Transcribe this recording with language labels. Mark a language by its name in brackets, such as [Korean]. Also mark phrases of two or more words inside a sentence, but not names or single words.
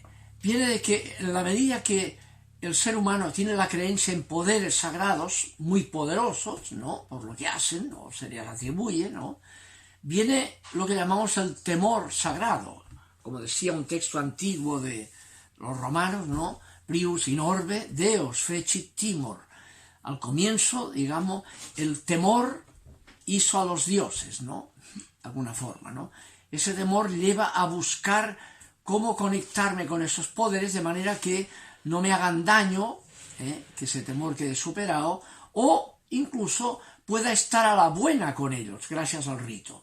[Spanish] Viene de que en la medida que el ser humano tiene la creencia en poderes sagrados muy poderosos, ¿no? Por lo que hacen, o se les atribuye, ¿no? Viene lo que llamamos el temor sagrado, como decía un texto antiguo de los romanos, ¿no? [Latin] Prius in orbe Deus fecit timor. [Spanish] Al comienzo, digamos, el temor hizo a los dioses, ¿no? De alguna forma, ¿no? Ese temor lleva a buscar cómo conectarme con esos poderes de manera que no me hagan daño, que ese temor quede superado, o incluso pueda estar a la buena con ellos, gracias al rito.